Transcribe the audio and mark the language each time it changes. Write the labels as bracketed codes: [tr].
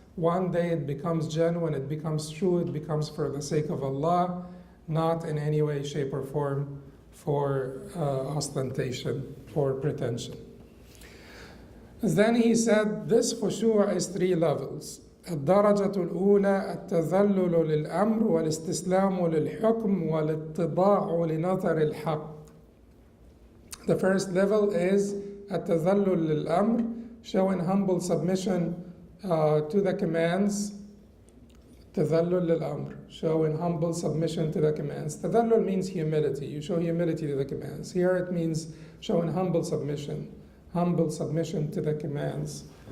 [en] One day it becomes genuine, it becomes true, it becomes for the sake of Allah, not in any way, shape, or form for ostentation or pretension. Then he said, this khushu' is 3 levels. [ar] الدرجة الأولى التذلل للأمر والاستسلام للحكم والاتضاع لنظر الحق. [en] The first level is [ar] التذلل للأمر, [en] showing humble submission to the commands. [ar] تذلل للأمر, [en] showing humble submission to the commands. تذلل means humility. You show humility to the commands. Here it means showing humble submission to the commands.